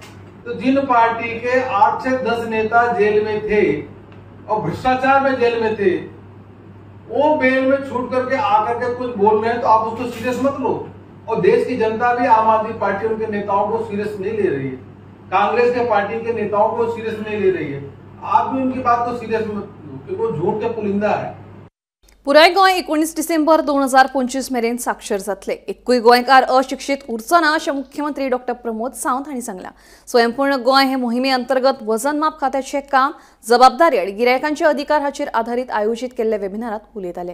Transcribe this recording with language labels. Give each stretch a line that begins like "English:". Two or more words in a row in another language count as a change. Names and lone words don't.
Hindi: तो जिन पार्टी के 8 से 10 नेता जेल में थे और भ्रष्टाचार में जेल में थे, वो बेल में छूट करके आकर के कुछ बोल रहे हैं तो आप उसको सीरियस मत लो। और देश की जनता भी आम आदमी पार्टी उनके नेताओं को सीरियस नहीं ले रही है, कांग्रेस के पार्टी के नेताओं को सीरियस नहीं ले रही है। आप भी उनकी बात को सीरियस मत लो, क्योंकि वो झूठ के पुलिंदा है।
Konkani: पुराय गोंय 19 डिसेंबर 2025 मेरेन साक्षर जातले। एकूय गोंयकार अशिक्षित उरचो ना अशें मुख्यमंत्री डॉ. प्रमोद सावंत हांणी सांगलां। स्वयंपूर्ण गोंय हे मोहिमे अंतर्गत वजन माप खात्याचें काम, जबाबदारी आनी गिरायकांचे अधिकार हाचेर आधारीत आयोजीत केल्ल्या वेबिनारांत उलयताले।